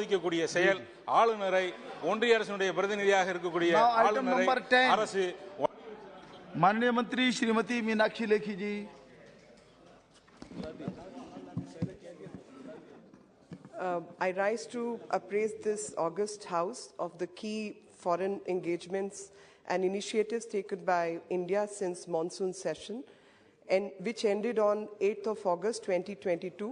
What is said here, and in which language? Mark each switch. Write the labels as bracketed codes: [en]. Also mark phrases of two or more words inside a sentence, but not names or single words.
[ta] அவமதிக்கக்கூடிய செயல் ஆளுநரை ஒன்றிய அரசினுடைய பிரதிநிதியாக இருக்கக்கூடிய ஆளுநரை அரசு [hi] माननीय मंत्री श्रीमती मीनाक्षी लेखी जी। [en] I rise to appraise this August House of the key foreign engagements and initiatives taken by India since monsoon session, and which ended on 8th of August 2022.